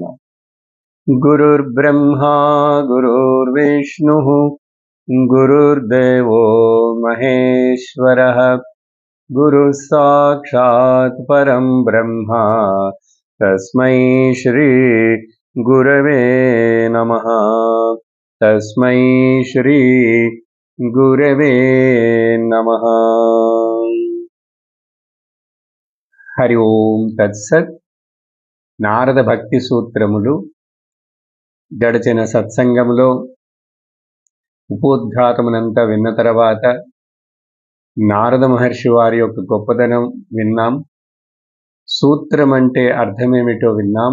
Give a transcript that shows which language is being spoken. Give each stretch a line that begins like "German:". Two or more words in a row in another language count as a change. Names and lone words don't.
Sanskrit: गुरुर्ब्रह्मा गुरुर्विष्णुः गुरुर्देवो महेश्वरः गुरुः साक्षात् परं ब्रह्म तस्मै श्री गुरवे नमः। तस्मै श्री गुरवे नमः। हरि ओम तत्सत्।
Telugu: నారద భక్తి సూత్రములు గడిచిన సత్సంగములో ఉపోద్ఘాతమునంతా విన్న తర్వాత నారద మహర్షి వారి యొక్క గొప్పదనం విన్నాం. సూత్రం అంటే అర్థమేమిటో విన్నాం.